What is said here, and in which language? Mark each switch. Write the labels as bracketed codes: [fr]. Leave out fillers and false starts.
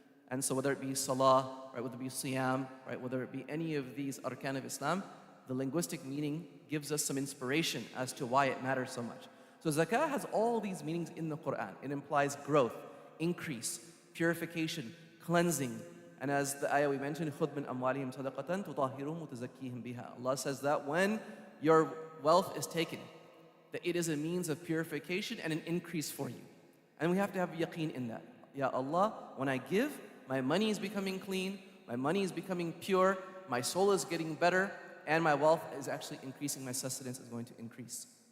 [en] And so whether it be salah, right, whether it be siyam, right, whether it be any of these arkan of Islam, the linguistic meaning gives us some inspiration as to why it matters so much. So zakah has all these meanings in the Quran. It implies growth, increase, purification, cleansing. And as the ayah we mentioned, [ar] خُذْ مِنْ أَمْوَالِهِمْ صَدَقَةً تُطَهِّرُهُمْ وَتُزَكِّيهِمْ بِهَا. [en] Allah says that when your wealth is taken, that it is a means of purification and an increase for you. And we have to have yaqeen in that. Ya Allah, when I give, my money is becoming clean, my money is becoming pure, my soul is getting better, and my wealth is actually increasing, my sustenance is going to increase.